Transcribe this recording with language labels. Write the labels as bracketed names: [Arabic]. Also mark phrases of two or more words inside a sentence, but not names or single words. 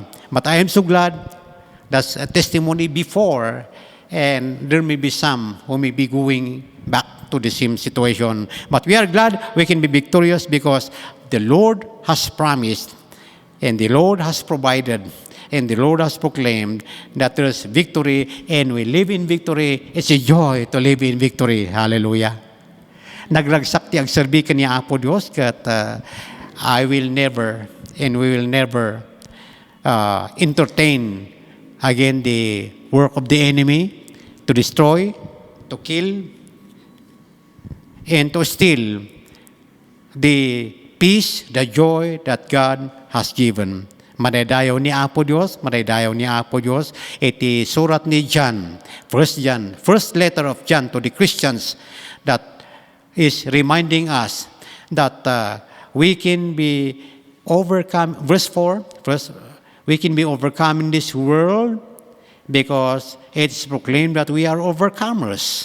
[English] But I am so glad that's a testimony before, and there may be some who may be going back to the same situation. But we are glad we can be victorious because the Lord has promised, and the Lord has provided, and the Lord has proclaimed that there is victory, and we live in victory. It's a joy to live in victory. Hallelujah. [Iloko] Nagragsak ti agserbi kaniya Apo Dios kat [English] I will never and we will never entertain again the work of the enemy to destroy, to kill, and to steal the peace, the joy that God has given. [Iloko] Madaydayaw ni Apo Dios, madaydayaw ni Apo Dios. Iti surat ni John, [English] first letter of John to the Christians, that is reminding us that we can be overcome. Verse 4, we can be overcome in this world because it's proclaimed that we are overcomers.